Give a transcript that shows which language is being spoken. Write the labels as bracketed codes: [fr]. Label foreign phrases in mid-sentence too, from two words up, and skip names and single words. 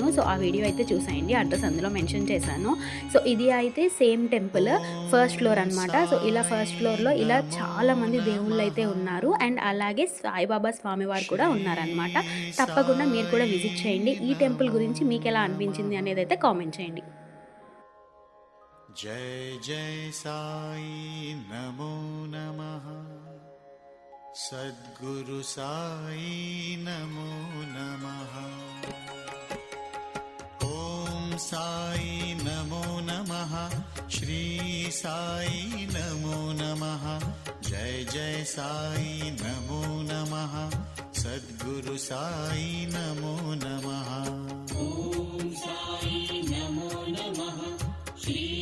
[te] సో, ఆ వీడియో అయితే చూసేయండి. అడ్రస్ అందులో మెన్షన్ చేశాను. సో, ఇది అయితే [en] same temple first floor [te] అనమాట. సో, ఇలా [en] first floor [te] ఇలా చాలామంది దేవుళ్ళైతే ఉన్నారు. అండ్ అలాగే సాయిబాబా స్వామివారు కూడా ఉన్నారనమాట. తప్పకుండా మీరు కూడా విజిట్ చేయండి. ఈ టెంపుల్ గురించి మీకెలా అనిపించింది అనేదైతే కామెంట్ చేయండి. [sa] जय जय साई नमो नमः सद्गुरु साई नमो नमः ओम साई नमो नमः श्री साई नमो नमः जय जय साई नमो नमः सद्गुरु साई नमो नमः ओम साई नमो नमः श्री